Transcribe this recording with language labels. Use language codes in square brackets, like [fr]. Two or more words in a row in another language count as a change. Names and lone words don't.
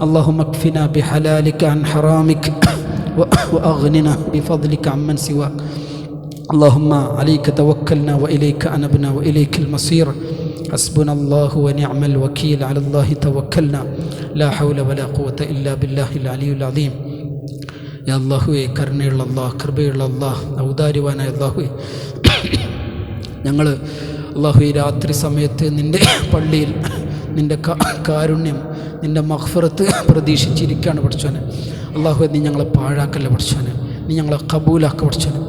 [ar] اللهم اكفنا بحلالك عن حرامك وأغننا بفضلك عمن سواك. اللهم عليك توكلنا وإليك أنبنا وإليك المصير. حسبنا الله ونعم الوكيل. على الله توكلنا لا حول ولا قوة إلا بالله العلي العظيم. [ml] യാ അല്ലാഹുവേ, കരുണയുള്ള അല്ലാഹ്, കൃപയുള്ള അല്ലാഹ്, ഔദാര്യവാനായ അല്ലാഹുവേ, ഞങ്ങൾ അല്ലാഹു ഈ രാത്രി സമയത്ത് നിൻ്റെ പള്ളിയിൽ നിൻ്റെ കാരുണ്യം, നിൻ്റെ മഗ്ഫിറത്ത് പ്രതീക്ഷിച്ചിരിക്കുകയാണ് പഠിച്ചോനെ. അല്ലാഹു നീ ഞങ്ങളെ പാഴാക്കല്ല പഠിച്ചോനെ, നീ ഞങ്ങളെ കബൂലാക്ക പഠിച്ചോനെ.